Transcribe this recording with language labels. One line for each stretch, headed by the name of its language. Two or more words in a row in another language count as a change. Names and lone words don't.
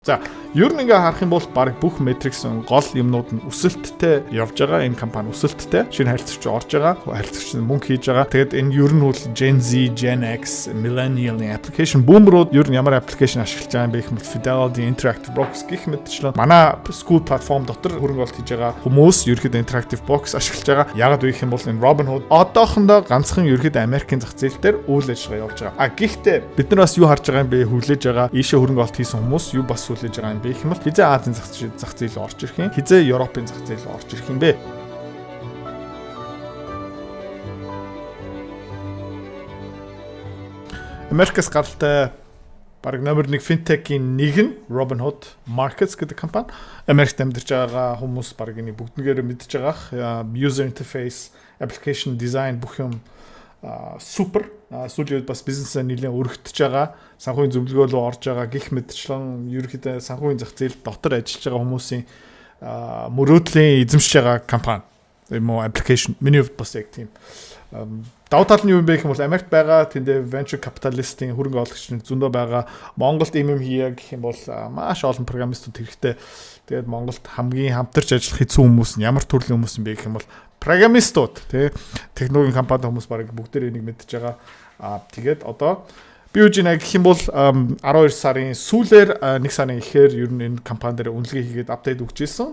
Mongolian: За, ер нь ингээ харах юм бол баг бүх метрикс гол юмнууд нь өсөлттэй явж байгаа. Энэ компани өсөлттэй. Шинэ харилцагч орж байгаа. Харилцагч мөнгө хийж байгаа. Тэгээд энэ ер нь бол
English: Gen Z, Gen X,
Mongolian: Millennial-ийн application boomer-ууд ер нь ямар application ашиглаж байгаа юм бэ гэх мэт Fidelity, Interactive Box гэх мэтчлэн манай
English: school platform
Mongolian: дотор хөрөнгө оруулалт хийж байгаа хүмүүс ерөөхдөө Interactive Box ашиглаж байгаа. Ягаад вэ гэх юм бол энэ Robinhood одоохондоо ганцхан ерөөхдөө Америкийн зах зээл дээр үйл ажиллагаа явуулж байгаа. Гэхдээ бид нар бас юу харж байгаа юм бэ? Хүлээж байгаа ийшээ хөрөнгө оруулалт хийсэн хүмүүс юу бас хүлээж байгаа юм бэ гэх юм бол хизээ Азийн зах зээл орж ирэх юм, хизээ Европын зах зээл орж ирэх юм бэ. Америкас гаралтай баг номер 1 финтекийн нэг нь Robinhood Markets гэдэг компани. Америкт амьдарч байгаа хүмүүс баг энийг бүгднгээр мэдж байгаа.
English: User interface, application design
Mongolian: бүх юм супер. Сүүлийн үед бас бизнесээ нэлээд өргөтөж байгаа. Санхүүгийн зөвлөгөө рүү орж байгаа гих мэтчлэн ерөнхийдөө санхүүгийн зах зээл дотор ажиллаж байгаа хүмүүсийн мөрөөдлийн эзэмшиж байгаа компани. Ийм application миний хувьд бас яг тийм. Давуу тал нь юу юм бэ гэх юм бол Америкт байгаа тэндээ
English: venture capitalist-
Mongolian: ийн хөрөнгө оруулагч зөндөө байгаа. Монголд ийм юм хийя гэх юм бол маш олон программистууд хэрэгтэй. Тэгээд Монголд хамгийн хамтарч ажиллах хэцүү хүмүүс нь ямар төрлийн хүмүүс юм бэ гэх юм бол программистууд тий технологийн компанид хүмүүс барыг бүгдээр энийг мэдж байгаа. Тэгээд одоо би үгүй нэг гэх юм бол 12 сарын сүүлээр 1 сарын ихээр ер нь энэ компани дээр үнэлгээ хийгээд апдейт өгч ирсэн.